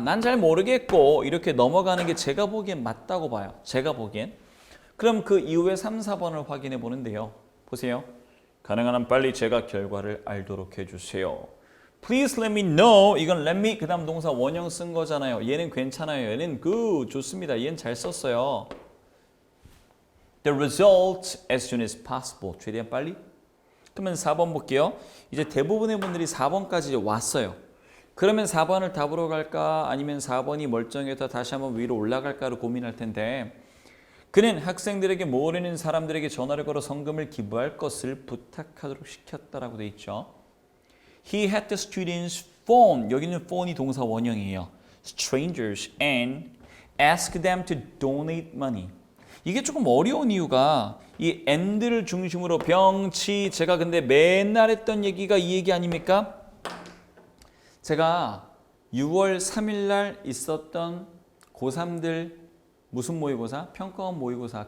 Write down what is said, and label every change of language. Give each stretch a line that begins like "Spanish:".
Korean: 난 잘 모르겠고 이렇게 넘어가는 게 제가 보기엔 맞다고 봐요. 제가 보기엔. 그럼 그 이후에 3, 4번을 확인해 보는데요. 보세요. 가능한 한 빨리 제가 결과를 알도록 해주세요.
English: Please let me know.
Korean: 이건
English: let me
Korean: 그 다음 동사 원형 쓴 거잖아요. 얘는 괜찮아요. 얘는 good 좋습니다. 얘는 잘 썼어요.
English: The result as soon as possible.
Korean: 최대한 빨리. 그러면 4번 볼게요. 이제 대부분의 분들이 4번까지 왔어요. 그러면 4번을 답으로 갈까 아니면 4번이 멀쩡해서 다시 한번 위로 올라갈까를 고민할 텐데 그는 학생들에게 모르는 사람들에게 전화를 걸어 성금을 기부할 것을 부탁하도록 시켰다라고 돼 있죠.
English: He had the students phone.
Korean: 여기는 phone이 동사 원형이에요.
English: Strangers and ask them to donate money.
Korean: 이게 조금 어려운 이유가 이 and를 중심으로 병치 제가 근데 맨날 했던 얘기가 이 얘기 아닙니까? 제가 6월 3일 날 있었던 고3들 무슨 모의고사? 평가원 모의고사.